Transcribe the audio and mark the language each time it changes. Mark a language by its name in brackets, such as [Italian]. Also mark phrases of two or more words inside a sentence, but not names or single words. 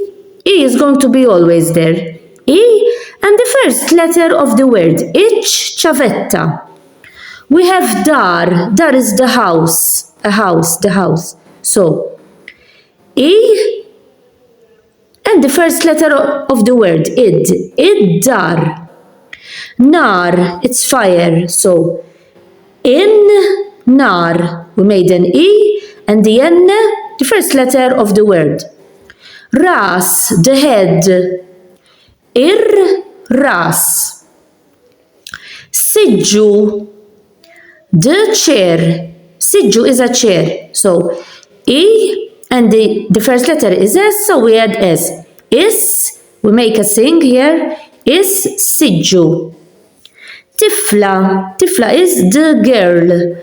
[English] E is going to be always there. E and the first letter of the word. [Maltese] Ich, chavetta. [English] We have dar. Dar is the house. The house. So, E and the first letter of the word. [Maltese] Id. Id, dar. Nar, [English] it's fire. [Maltese] So, in, nar. [English] We made an E and the N, the first letter of the word. Ras, the head. [Maltese] Ir, ras. Siju, [English] the chair. Siju is a chair. So, E and the first letter is S, so we add S. Is, we make a sing here, is Siju. Tifla, Tifla is the girl.